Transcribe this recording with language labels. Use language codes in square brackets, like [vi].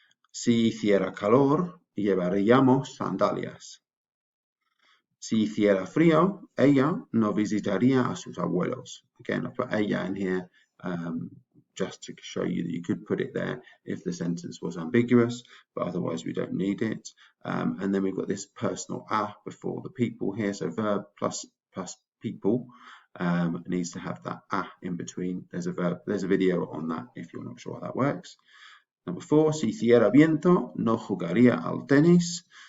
[es] Si hiciera calor, llevaríamos sandalias. Si hiciera frío, ella no visitaría a sus abuelos. [en] Again, I put ella in here just to show you that you could put it there if the sentence was ambiguous, but otherwise we don't need it. And then we've got this personal a before the people here, so verb plus people needs to have that a in between. There's a video on that if you're not sure how that works. Number 4, [es] si hiciera viento, no jugaría al tenis.